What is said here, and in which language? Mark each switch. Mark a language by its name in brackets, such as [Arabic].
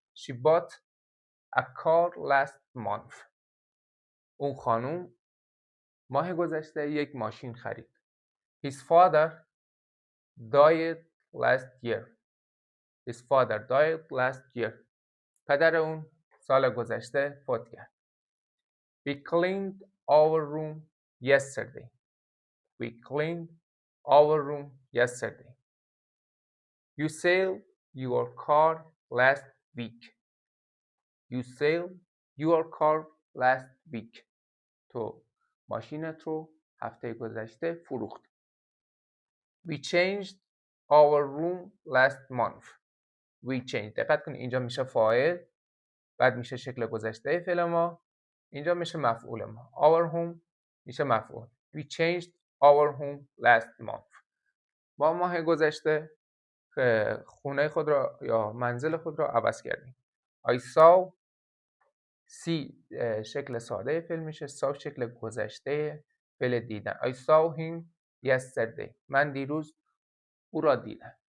[English] She bought a car last month. [Persian] اون خانوم ماه گذشته یک ماشین خرید. [English] His father died last year. His father died last year. [Persian] پدر اون سال گذشته فوت کرد. [English] We cleaned our room yesterday. We cleaned our room yesterday. You sailed your car last week. You sailed your car last week. [Persian] تو ماشینت رو هفته گذشته فروخت. [English] We changed our room last month. We changed. [Persian] دقت کنید اینجا میشه فاعل، بعد میشه شکل گذشته فعل ما، اینجا میشه مفعول ما. [English] Our home [Persian] میشه مفعول. [English] We changed our home last month. [Persian] با ماه گذشته خونه خود را یا منزل خود را عوض کردیم. [English] I saw see [Persian] شکل ساده فعل میشه. saw شکل گذشته فعل دیدن. [English] I saw him yesterday. [Persian] من دیروز او را دیدم.